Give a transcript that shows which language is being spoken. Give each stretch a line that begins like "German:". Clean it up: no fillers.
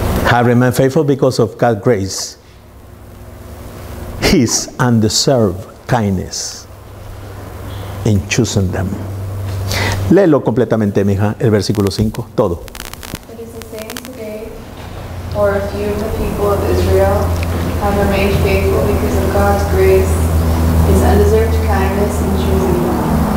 English: Have remained faithful because of God's grace, His undeserved kindness in choosing them.
Spanish: Léelo completamente, mija, el versículo 5, todo.
English: It is the same today, for a few of the people of Israel have remained faithful because of God's grace, His undeserved kindness in choosing them.